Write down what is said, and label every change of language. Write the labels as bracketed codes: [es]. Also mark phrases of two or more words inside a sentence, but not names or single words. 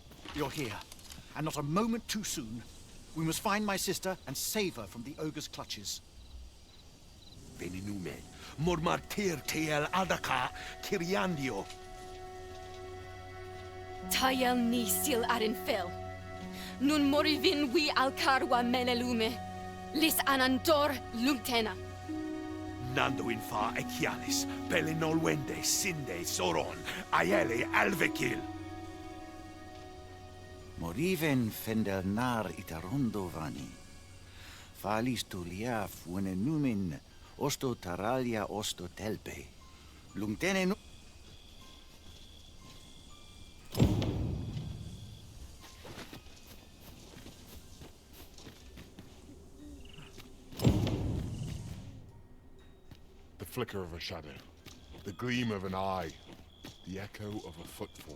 [en] You're here, and not a moment too soon. We must find my sister and save her from the ogre's clutches. [qya] Veninume, mormartir tel adaka kiriandio. Tayel ni sil arin fil. Nun morivin wi alkarwa menelume. Lis anandor lungtena. Nando in fa echialis, pelinolwende, sinde, soron, aiele, alvekil. Moriven fendelnar itarondo vani. Falis tulia fuenenumin osto taralia osto telpe. Lungtene no... [en] The flicker of a shadow, the gleam of an eye, the echo of a footfall.